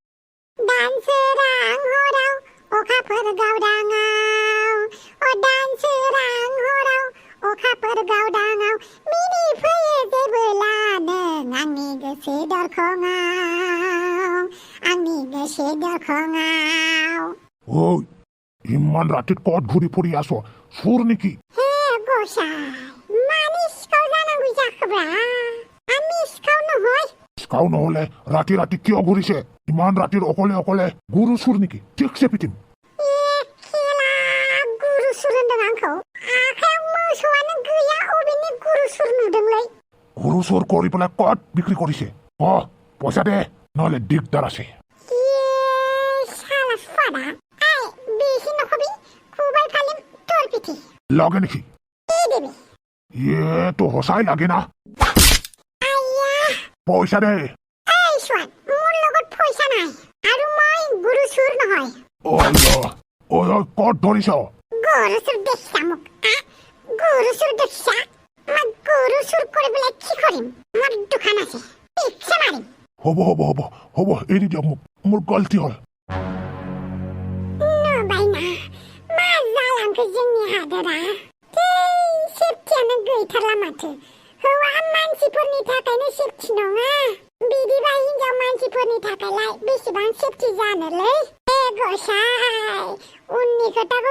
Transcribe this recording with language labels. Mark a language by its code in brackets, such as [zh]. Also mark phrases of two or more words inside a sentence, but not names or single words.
[brx] दानसोरां हराव अखाफोर गावदाङाव दानसोरां हराव अखाफोर गावदाङाव मिनि फैयो जेबोला नों आंनि गोसो दरखङाव आंनि गोसो दरखङाव [as] ঐ ইমান ৰাতি ক'ত ঘূৰি ফুৰি আছ' চোৰ নেকি [brx] हे गसाय मानि सिखाव जानांगौ जाखोब्रा आंनि सिखाव নহয় [as] सिखाव নহ'লে ৰাতি ৰাতি কিয় ঘূৰিছে ইমান ৰাতিৰ অকলে অকলে গুৰু চুৰ নেকি ঠিকছে পিটিম [brx] गुरु सुर होनदों आंखौ आखायाव मोसौआनो गैया अबेनि गुरु सुर नुदोंलै [as] গুৰু চুৰ কৰি পেলাই কত বিক্ৰী কৰিছে পইচা দে নহ'লে দিগদাৰ আছে শালা ফাদা আই বেশি নকবি খুবাই ফালিম তোর পিঠি লাগে নেকি কি দেবে তো সঁচাই লাগে না পইচা দে এই সোৱান মোৰ লগত পইচা নাই আৰু মই গুৰু চুৰ নহয় ঐ কত ধৰিছ গুৰু চুৰ দেখিছা মোক গুৰু চুৰ দেখিছা মই গুৰু চুৰ কৰি পেলাই কি কৰিম মোৰ দোকান আছে পিছে মাৰিম হ'ব এৰি দিয়ক মোক মোৰ গলতি হ'ল [brx] नबायना मा जालांखो जोंनि हादोरा सेफटियानो गैथारला माथो हौवा मानसिफोरनि थाखायनो सेफटि नङा बिदिबा हिनजाव मानसिफोरनि थाखायलाय बेसेबां सेफटि जानोलै गसाय उननि खोथाखौ